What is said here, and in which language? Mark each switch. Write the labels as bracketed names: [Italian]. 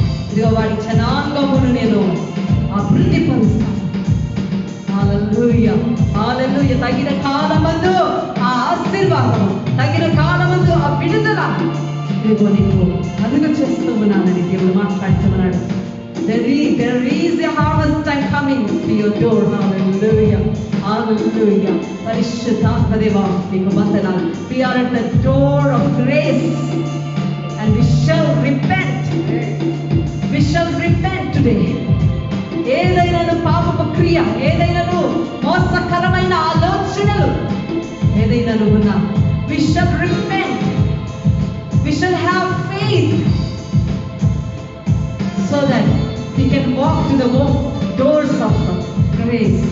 [Telugu] ఇదిగో వాడి జనాంగమును నేను అభివృద్ధిపరుస్తాను. హల్లెలూయా, హల్లెలూయా. తగిన కాలమందు ఆ ఆశీర్వాదము, తగిన కాలమందు ఆ విడుదల ఇదిగో నీకు కలుగు చేస్తూ ఉన్నానని దేవుడు మాట్లాడుతూ ఉన్నాడు. [English] There is a harvest time coming to your door. [Telugu] Hallelujah, hallelujah. పరిశుద్ధాత్మదేవా నీకు వందనాలు. [English] We are at the door of grace and we shall repent. We shall repent today. [Telugu] ఏదైనా పాపపు క్రియ, ఏదైనా మోసకరమైన ఆలోచనలు ఏదైనా ఉన్నా, [English] we shall repent. We shall have faith so that we can walk to the doors of grace.